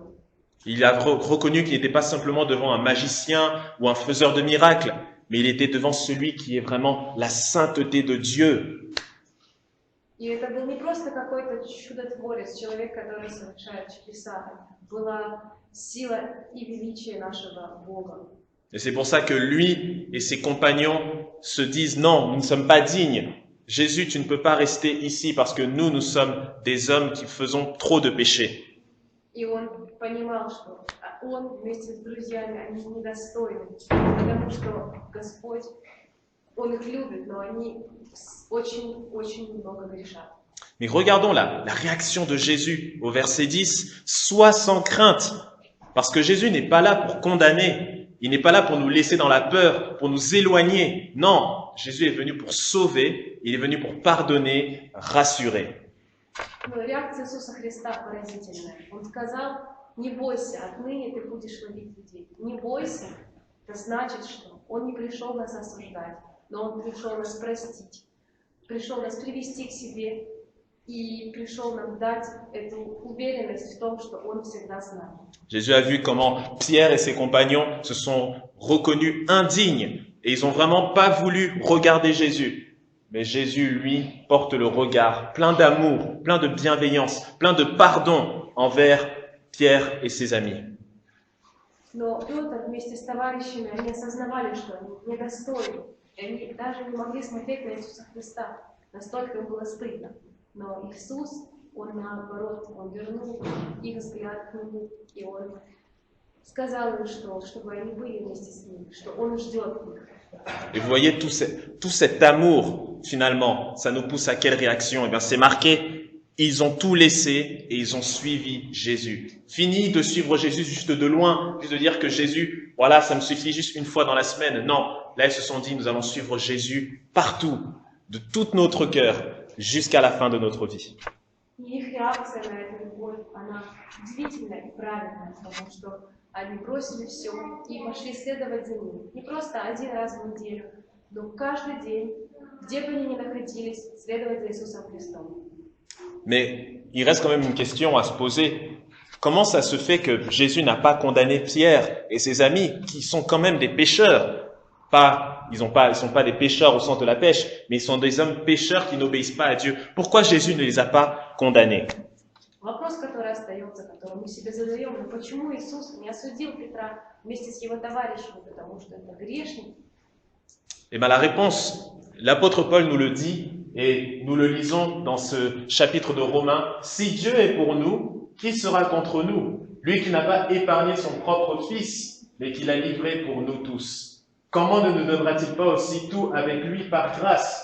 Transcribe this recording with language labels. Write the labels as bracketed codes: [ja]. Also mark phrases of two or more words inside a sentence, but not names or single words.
[fr] Il a reconnu qu'il n'était pas simplement devant un magicien ou un faiseur de miracles, mais il était devant celui qui est vraiment la sainteté de Dieu. [ru] И это был не просто какой-то чудотворец, человек, который совершает чудеса. Была сила и величие нашего Бога. [fr] Et c'est pour ça que lui et ses compagnons se disent « Non, nous ne sommes pas dignes. Jésus, tu ne peux pas rester ici parce que nous sommes des hommes qui faisons trop de péchés. » [ru] И он понимал, что он вместе с друзьями, они недостойны, потому что Господь, Он их любит, но они очень много грешат. [fr] Mais regardons la réaction de Jésus au verset 10. « Sois sans crainte » parce que Jésus n'est pas là pour condamner. Il n'est pas là pour nous laisser dans la peur, pour nous éloigner. Non, Jésus est venu pour sauver, il est venu pour pardonner, rassurer. [ru] Но реакция Иисуса Христа поразительная. Он сказал, не бойся, отныне ты будешь ловить людей. Не бойся, это значит, что Он не пришел нас осуждать, но Он пришел нас простить, пришел нас привести к себе и пришел нам дать эту уверенность в том, что Он всегда с нами. [fr] Jésus a vu comment Pierre et ses compagnons se sont reconnus indignes et ils n'ont vraiment pas voulu regarder Jésus. Mais Jésus, lui, porte le regard plein d'amour, plein de bienveillance, plein de pardon envers Pierre et ses amis. [ru] Но Петр вместе с товарищами, они осознавали, что они недостойны. И они даже не могли смотреть на Иисуса Христа. Настолько им было стыдно. Но Иисус, Он наоборот, Он вернул их взгляд к Нему. И Он сказал им, что чтобы они были вместе с Ним, что Он ждет их. [fr] Et vous voyez tout cet amour, finalement, ça nous pousse à quelle réaction? Eh bien, c'est marqué, ils ont tout laissé et ils ont suivi Jésus. Fini de suivre Jésus juste de loin, juste de dire que Jésus, voilà, ça me suffit juste une fois dans la semaine. Non, là, ils se sont dit, nous allons suivre Jésus partout, de tout notre cœur, jusqu'à la fin de notre vie. [ru] И их реакция на эту любовь, она удивительная и правильная, потому что они бросили все и пошли следовать за Ним. Не просто один раз в неделю, но каждый день, где бы они ни находились, следовать за Иисусом Христом. [fr] Mais il reste quand même une question à se poser. Comment ça se fait que Jésus n'a pas condamné Pierre et ses amis, qui sont quand même des pécheurs? Ils sont pas des pécheurs au sens de la pêche, mais ils sont des hommes pécheurs qui n'obéissent pas à Dieu. Pourquoi Jésus ne les a pas condamnés? [ru] Вопрос, который остается, который мы себе задаем, но почему Иисус не осудил Петра вместе с его товарищами, потому что это грешник? [fr] Eh bien, la réponse, l'apôtre Paul nous le dit, et nous le lisons dans ce chapitre de Romains. Si Dieu est pour nous, qui sera contre nous? Lui qui n'a pas épargné son propre fils, mais qui l'a livré pour nous tous. Comment ne nous donnera-t-il pas aussi tout avec lui par grâce?